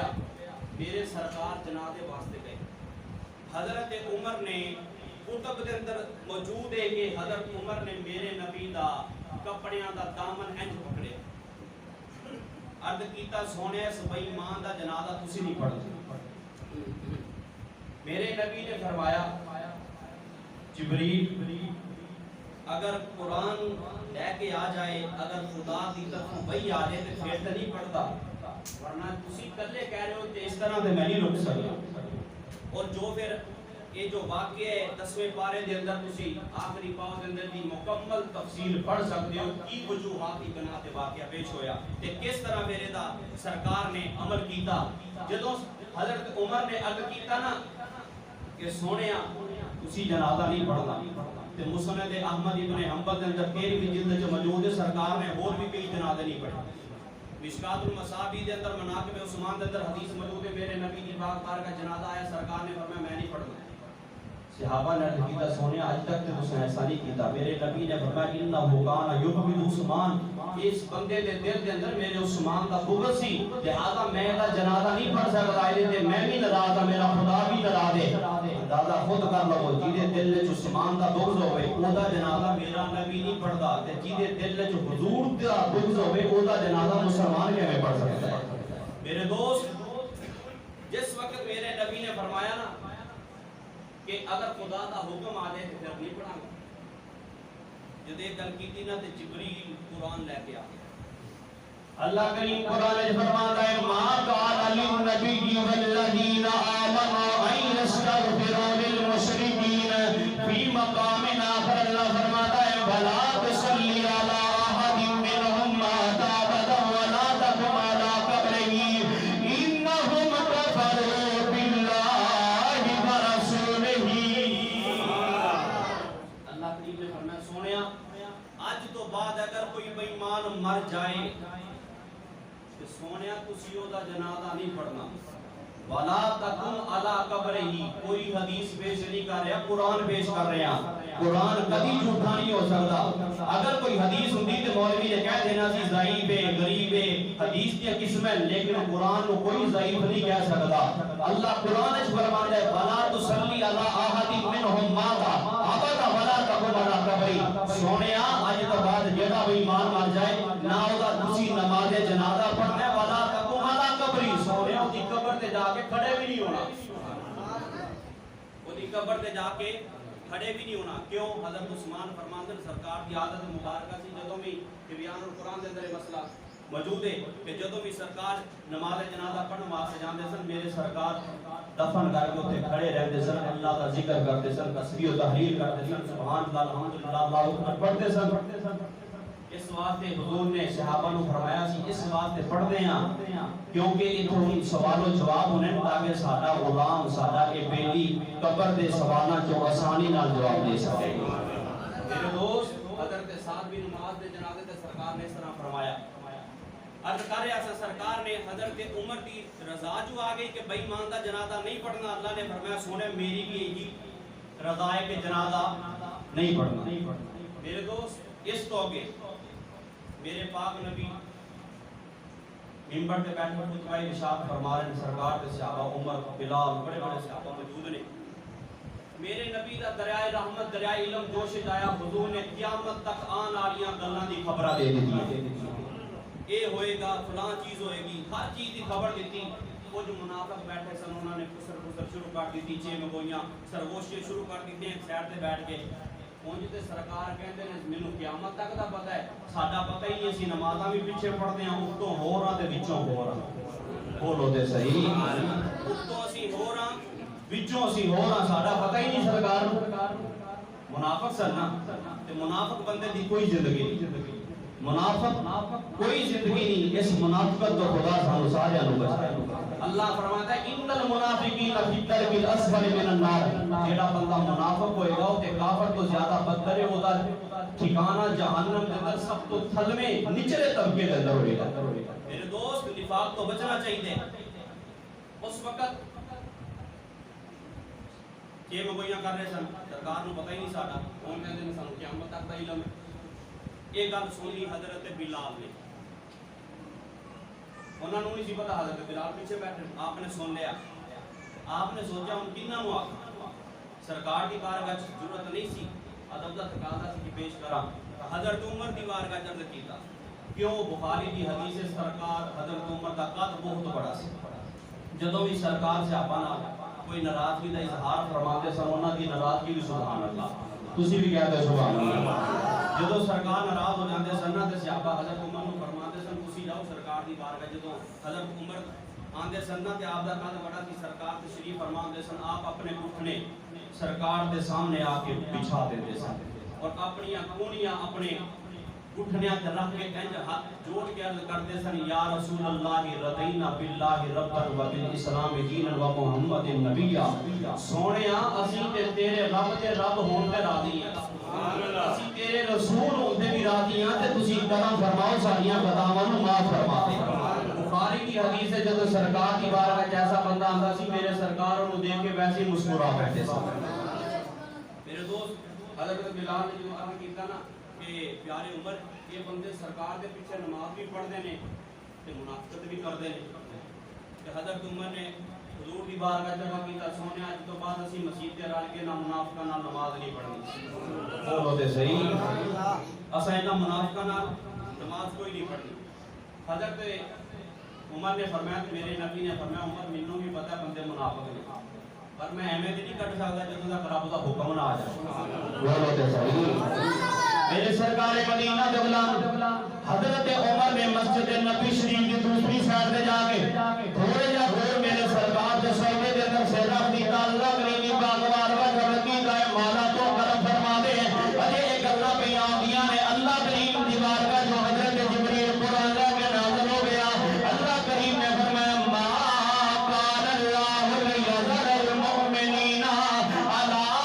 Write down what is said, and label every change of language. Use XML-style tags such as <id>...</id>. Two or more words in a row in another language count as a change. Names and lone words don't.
<ur>میرے سرکار جنازے واسطے گئے۔</ur> <pa>حضرت عمر نے کتب دے اندر موجود ہے کہ حضرت عمر نے میرے نبی دا کپڑیاں دا دامن انج پکڑیا، عرض کیتا سونے اس بے ایمان دا جنازہ تسی نہیں پڑھتے۔</pa> <ur>میرے نبی نے فرمایا جبریل اگر قرآن لے کے آ جائے، اگر خدا کی طرف وہی آ جائے تو پھر تو نہیں پڑھتا، ورنہ تسی کلے کہہ رہے ہو کہ اس طرح سے میں نہیں رک سکتا۔</ur> <pa>اور جو پھر یہ جو واقعہ ہے 10ویں پارے دے اندر تسی آخری پاؤ دے اندر دی مکمل تفصیل پڑھ سکتے ہو کی وجوہات کی بنا تے واقعہ پیش ہویا تے کس طرح میرے دا سرکار نے عمل کیتا۔ جدوں حضرت عمر نے عرض کیتا نا کہ سونیا اسی جنازہ نہیں پڑھنا تے مسند احمد ابن حنبل دے اندر 13ویں جلد وچ موجود ہے، سرکار نے اور بھی کئی جنازے نہیں پڑھے۔ مشکات المصابیح دے اندر مناقب عثمان دے اندر حدیث موجود ہے، میرے نبی کی پاک بار کا جنازہ آیا، سرکار نے فرمایا میں نہیں پڑھنا۔ صحابہ نے عرض کیتا سونے آج تک تے تسیں ایسا نہیں کیتا۔ میرے نبی نے فرمایا</pa> <ar>انہ کان یحب عثمان،</ar> <pa>اس بندے دے دل دے اندر میرے عثمان دا بغض سی، لہذا میں دا جنازہ نہیں پڑھ سکتا، تے میں بھی ناراض ہاں، میرا خدا بھی ناراض ہے۔ اندازہ خود کر لو جیدے دل وچ عثمان دا بغض ہوئے او دا جنازہ میرا نبی نہیں پڑھدا، تے جیدے دل وچ حضور دا بغض ہوئے او دا جنازہ مسلمان کیویں پڑھ سکتا ہے؟ میرے دوست جس وقت میرے نبی نے فرمایا نا کہ اگر خدا دا حکم آ جائے تو پھر نہیں پڑھاں گا، جب ایک گل کیتی نا تے جبریل قرآن لے کے آ گیا۔</pa> <ur>اللہ کریم قرآن میں فرماتا ہے</ur> <ar>ما قال للنبی والذین آمنوا ان یستغفروا للمشرکین فی مقام آخر،</ar> <ur>اللہ فرماتا ہے</ur> <ar>بلا تصلی علی احد منهم مات ابدا ولا تقم علی قبرہ انہم کفروا باللہ ورسولہ۔</ar> <pa>اللہ کریم نے فرمایا سونیا آج تو بعد اگر کوئی بے ایمان مر جائے سونیا تسی او دا جنازہ نہیں پڑھنا،</pa> <ar>ولا تقم علی قبرہ،</ar> <ur>کوئی حدیث پیش نہیں کر رہا، قرآن پیش کر رہے ہیں۔ قرآن کبھی جھوٹا نہیں ہو سکتا۔ اگر کوئی حدیث ہوتی تو مولوی نے کہہ دینا سی ضعیف ہے، غریب ہے، حدیث کی قسم ہے، لیکن قرآن کو کوئی ضعیف نہیں کہہ سکتا۔</ur> <pa>اللہ قرآن وچ فرماتا ہے</pa> <ar>ولا تصلی علی احد منهم مات ابدا ولا تقم علی قبرہ۔</ar> <pa>سونیا اج تو بعد جیڑا بھی ایمان مار جائے نہ اودا تسی نماز جنازہ پڑھنا ہے،</pa> <ar>ولا تقم علی قبرہ،</ar> <pa>سونیا دی قبر تے جا کے کھڑے بھی نہیں ہونا، اودی قبر تے جا کے کھڑے بھی نہیں ہونا۔ کیوں؟ حضرت عثمان فرماندے سرکار کی عادت مبارکہ سی جدوں بھی بیان القرآن دے اندر مسئلہ موجود ہے کہ جدوں بھی سرکار نماز جنازہ پڑھن واسطے جاندے سن، میرے سرکار دفن کر کے اوتے کھڑے رہندے سن، اللہ دا ذکر کرتے سن، تسبیح و تحلیل کرتے سن،</pa> <ar>سبحان اللہ الحمدللہ اللہ اکبر</ar> <pa>پڑھتے سن۔ اس واسطے حضور نے صحابہ نو فرمایا سی اس واسطے پڑھدے ہاں کیونکہ اتھوں سوال و جواب ہونے تاکہ ساڈا غلام ساڈا اے بیلی قبر دے سوالاں چوں آسانی نال جواب دے سکے۔ میرے دوست حضرت سعد بن معاذ دے جنازے تے سرکار نے اس طرح فرمایا، عرض کر رہا تھا سرکار نے حضرت عمر کی رضا جو آ گئی کہ بے ایمان دا جنازہ نہیں پڑھنا، اللہ نے فرمایا سونے میری بھی یہی رضا ہے کہ جنازہ نہیں پڑھنا۔</pa> <ur>میرے دوست اس تو آگے میرے پاک نبی منبر تے بیٹھ کر خطبہ ارشاد فرما رہے ہیں، سرکار کے صحابہ عمر بلال بڑے بڑے صحابہ موجود نے۔</ur> <pa>میرے نبی دا دریائے رحمت دریائے علم جوش آیا، حضور نے قیامت تک آن والیاں گلاں دی خبراں دے دتی، اے ہوئے گا فلاں چیز ہوئے گی، ہر چیز دی خبر دیتی۔</pa> <ur>کچھ منافق بیٹھے سن، انہوں نے خسر شروع کر دی، چے مگوئیاں سرگوشیاں شروع کر دی ایک سائڈ تے بیٹھ کے۔</ur> <pa>اونج تے سرکار کہندے نے مینوں قیامت تک دا پتہ ہے، ساڈا پتہ ہی نہیں، اسی نمازاں بھی پیچھے پڑھدے ہاں، اتوں ہو رہا تے وچوں ہو رہا، بولو تے صحیح، اتوں اسی ہو رہا وچوں اسی ہو رہا، ساڈا پتہ ہی نہیں سرکار نوں۔ منافق سن نا، تے منافق بندے دی کوئی زندگی نہیں، منافق کوئی زندگی نہیں، اس منافقت تو خدا سانو سارے نوں بچائے۔</pa> <ur>اللہ فرماتا ہے</ur> <ar>ان المنافقین فی الدرک الاسفل من النار،</ar> <pa>جیڑا بندہ منافق ہوئے گا تے کافر تو زیادہ بدتر ہے، اودا ٹھکانہ جہنم دے اندر سب تو تھلویں نچلے طبقے دے اندر ہوئے گا۔ میرے دوست نفاق تو بچنا چاہیے۔ اس وقت کہ مگوئیاں کر رہے سن، سرکار نو پتہ ہی نہیں ساڈا، ہن کہندے نے سانو قیامت تک دا علم ہے۔ یہ گل سنی حضرت بلال نے، انہوں نے نہیں سی پتا، حضرت بلال پیچھے بیٹھے، آپ نے سن لیا، آپ نے سوچا ہوں کنہاں نوں آکھاں، سرکار دی بارگاہ وچ ضرورت نہیں سی، ادب دا تقاضا سی کہ پیش کراں، حضرت عمر دی بارگاہ وچ عرض کیتا۔ کیوں؟ بخاری دی حدیث سرکار حضرت عمر دا قد بہت بڑا سی، جدوں بھی سرکار صحابہ نال کوئی ناراضگی دا اظہار فرماتے سن، انہاں دی ناراضگی بھی</pa> <ar>سبحان اللہ،</ar> <pa>تسی بھی کہتے</pa> <ar>سبحان اللہ۔</ar> <pa>جدوں سرکار ناراض ہو جاندے سن تے صحابہ حضرت عمر نوں فرماتے سن تسی جاؤ سرکار دی بارگاہ، جدوں حضرت عمر آندے سن تے آپ دا قد بڑا سی، سرکار تشریف فرماندے سن، آپ اپنے گھٹنے سرکار دے سامنے آ کے بچھا دیندے سن اور اپنی کونیاں اپنے گھٹنیاں تے رکھ کے انج ہاتھ جوڑ کے عرض کرتے سن،</pa> <ar>یا رسول اللہ رضینا باللہ ربا و بالاسلام دینا و محمد نبیا،</ar> <pa>سونیا اسی تے تیرے رب تے رب ہون تے راضی ہیں، اسی تیرے رسول ہون تے بھی راضی ہیں تے تسی کرم فرماؤ ساڈیاں خطاواں نوں معاف فرما دے۔ بخاری کی حدیث ہے جدوں سرکار کی بارگاہ وچ ایسا بندہ آندا سی، میرے سرکار نوں دیکھ کے ویسے ہی مسکرا بیٹھے سن۔ میرے دوست حضرت بلال نے جو عرض کیتا نا کہ پیارے عمر یہ بندے سرکار دے پیچھے نماز بھی پڑھتے ہیں تے منافقت بھی کرتے ہیں، کہ حضرت عمر نے حضور دی بارگاہ جمع کیتا، سونے اج تو بعد اسی مسجد تے رل کے نہ منافقاں نال نماز نہیں پڑھنی، بولو تے صحیح، اساں انہاں منافقاں نال نماز کوئی نہیں پڑھنی۔ حضرت عمر نے فرمایا، میرے نبی نے فرمایا عمر مینوں بھی پتہ ہے بندے منافق نے، پر میں ایویں تے نہیں کٹ سکدا جدوں تک رب دا حکم نہ آ جائے، بولو تے صحیح۔ میرے سرکار مدینہ دے غلام حضرت عمر نے مسجد نبی شریف کی دوسری سائڈ تے جا کے تھوڑے جا دور میرے سرکار دے سجدے دے اندر سجدہ کیتا، اللہ کریم باغوار وجہ کیتا ہے، مولا تو کرم فرما دے، اجے ایک گلاں پہ آندیاں نے، اللہ کریم دی بارگاہ جو حضرت جبریل قرآن لے کے نازل ہو گیا، اللہ کریم نے فرمایا</pa> <ar>ما قال اللہ لیذر المؤمنین علی</ar>